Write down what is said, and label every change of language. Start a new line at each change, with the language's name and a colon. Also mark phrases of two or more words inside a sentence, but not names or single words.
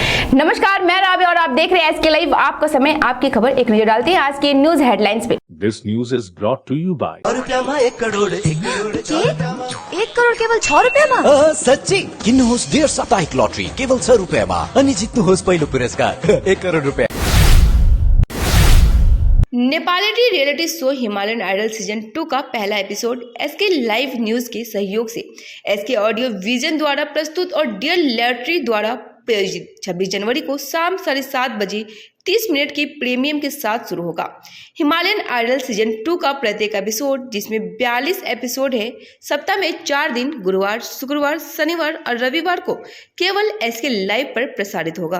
Hindi: नमस्कार, मैं राबिया और आप देख रहे हैं एसके लाइव। आपका समय, आपकी खबर, एक नजर डालते हैं आज के
English: news headlines
Hindi: पे।
English: This news is brought to you by
Nepali: 1 करोड़ 1 करोड़ केवल 6 रुपियाँमा? सच्ची किन्नुहोस् डेढ साप्ताहिक लटरी केवल 6 रुपियाँमा अनि जित्नुहोस् पहिलो पुरस्कार 1 करोड़ रुपियाँ।
Hindi: नेपाली
English: reality show
Hindi: हिमालयन आइडल सीजन 2 का पहला एपिसोड एसके लाइव न्यूज के सहयोग से एसके ऑडियो विजन द्वारा प्रस्तुत और डियर लैट्री द्वारा प्रायोजित 26 जनवरी को शाम 7:30 बजे 30 मिनट की प्रीमियम के साथ शुरू होगा। हिमालयन आइडल सीजन 2 का प्रत्येक एपिसोड, जिसमें 42 एपिसोड है, सप्ताह में 4 दिन गुरुवार, शुक्रवार, शनिवार और रविवार को केवल एसके लाइव पर प्रसारित होगा।